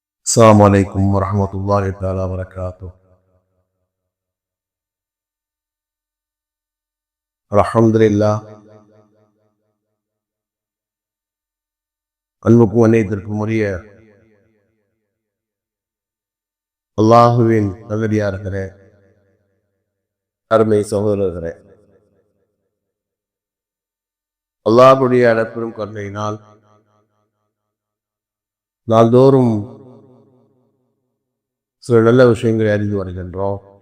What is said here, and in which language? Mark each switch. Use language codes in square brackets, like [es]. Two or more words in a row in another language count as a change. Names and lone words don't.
[ar] السلام عليكم ورحمة الله تعالى وبركاته. الحمد لله. [ta] அன்புக்கும் வணக்கத்திற்கும் உரிய அல்லாஹுவின் நல்லடியார்களே, அருமை சகோதரர்களே, அல்லாஹ்வுடைய அழைப்பிலும் கருணையினால் நாள்தோறும் சில நல்ல விஷயங்களை அறிந்து வருகின்றோம்.